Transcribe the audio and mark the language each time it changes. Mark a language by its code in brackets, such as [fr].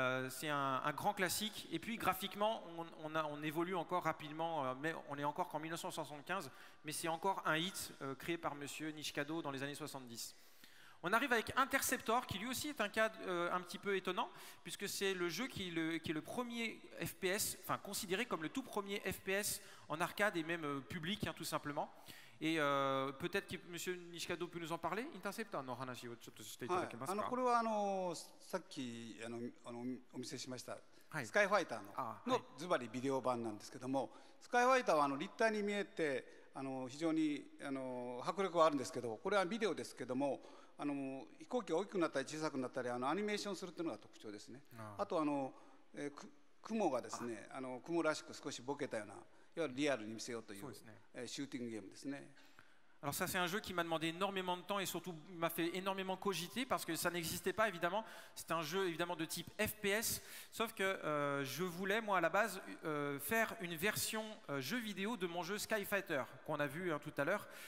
[fr] C'est un grand classique, et puis graphiquement on évolue encore rapidement, mais on est encore qu'en 1975, mais c'est encore un hit créé par Monsieur Nishikado dans les années 70. On arrive avec Interceptor, qui lui aussi est un cas un petit peu étonnant, puisque c'est le jeu qui est le premier FPS, enfin considéré comme le tout premier FPS en arcade et même public, tout simplement. Et peut-être que M. Nishikado peut nous en parler. [ja] Interceptor の話をちょっとしていただけますか。これはさっきお見せしました、スカイファイターのズバリビデオ版なんですけども、スカイファイターは立体に見えて非常に迫力はあるんですけど、これはビデオですけども、飛行機が大きくなったり小さくなったりアニメーションするというのが特徴ですね。あと雲がですね、雲らしく少しボケたような、リアルに見せようというシューティングゲームですね。 [fr] Alors ça c'est un jeu qui m'a demandé énormément de temps, et surtout m'a fait énormément cogiter parce que ça n'existait pas évidemment. C'est un jeu évidemment de type FPS, sauf que je voulais moi à la base faire une version jeu vidéo de mon jeu Sky Fighter qu'on a vu tout à l'heure.